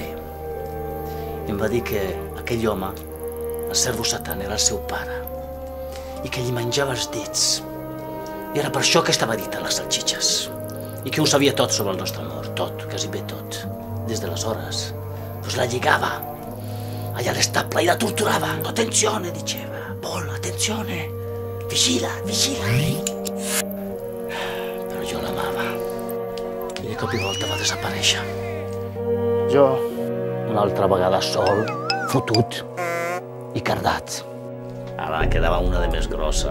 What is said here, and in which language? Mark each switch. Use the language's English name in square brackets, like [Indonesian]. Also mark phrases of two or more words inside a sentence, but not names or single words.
[Catalan] I em va dir que aquell home, el Cèrvol Satan, era el seu pare i que li menjava els dits. I era per això que estava dit a les salsitxes. I que ho sabia tot sobre el nostre amor, tot, quasi bé tot. Des d'aleshores, pues la lligava allà a l'estable i la torturava. [Italian] Attenzione, diceva. Paul, attenzione. [Catalan] Vigila, vigila. Però jo l'amava. I de cop i volta va desaparèixer. Jo, una altra vegada sol, fotut i cardat. Ara quedava una de més grossa.